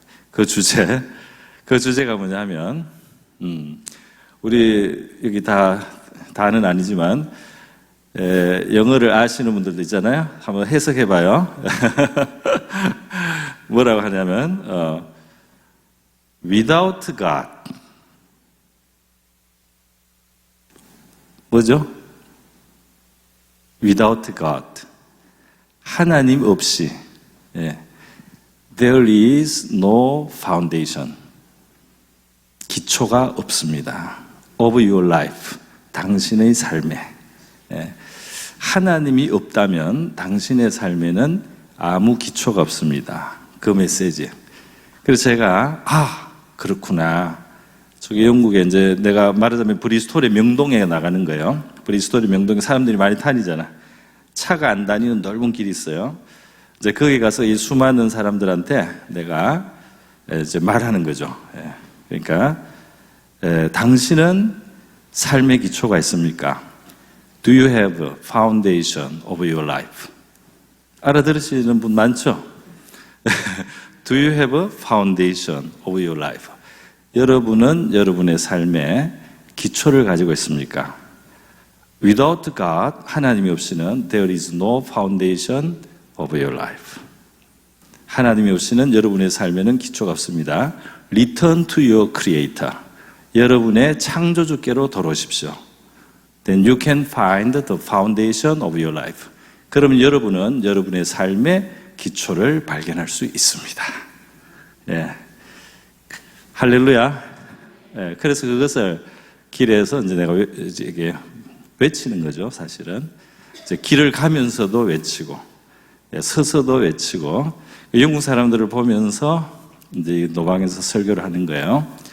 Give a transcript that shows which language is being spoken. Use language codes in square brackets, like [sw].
[ko] 그 주제가 뭐냐면 우리 여기 다는 아니지만 영어를 아시는 분들도 있잖아요. 한번 해석해 봐요. 뭐라고 하냐면 [en] without God [ko] 뭐죠? [en] without God [ko] 하나님 없이 [en] there is no foundation [ko] 기초가 없습니다. [en] of your life [ko] 당신의 삶에 하나님이 없다면 당신의 삶에는 아무 기초가 없습니다. 그 메시지. 그래서 제가 그렇구나. 저기 영국에 이제 내가 말하자면 브리스톨의 명동에 나가는 거예요. 브리스톨의 명동에 사람들이 많이 다니잖아. 차가 안 다니는 넓은 길이 있어요. 이제 거기 가서 이 수많은 사람들한테 내가 이제 말하는 거죠. 그러니까 당신은 삶의 기초가 있습니까? [en] Do you have a foundation of your life? [ko] 알아들으시는 분 많죠? [en] Do you have a foundation of your life? [ko] 여러분은 여러분의 삶에 기초를 가지고 있습니까? [en] Without God, [ko] 하나님이 없이는 [en] there is no foundation of your life. [ko] 하나님이 없이는 여러분의 삶에는 기초가 없습니다. [en] Return to your creator. [ko] 여러분의 창조주께로 돌아오십시오. [en] Then you can find the foundation of your life. [ko] 그러면 여러분은 여러분의 삶의 기초를 발견할 수 있습니다. 할렐루야. 그래서 그것을 길에서 이제 내가 이게 외치는 거죠, 사실은. 이제 길을 가면서도 외치고, 서서도 외치고, 영국 사람들을 보면서 이제 노방에서 설교를 하는 거예요.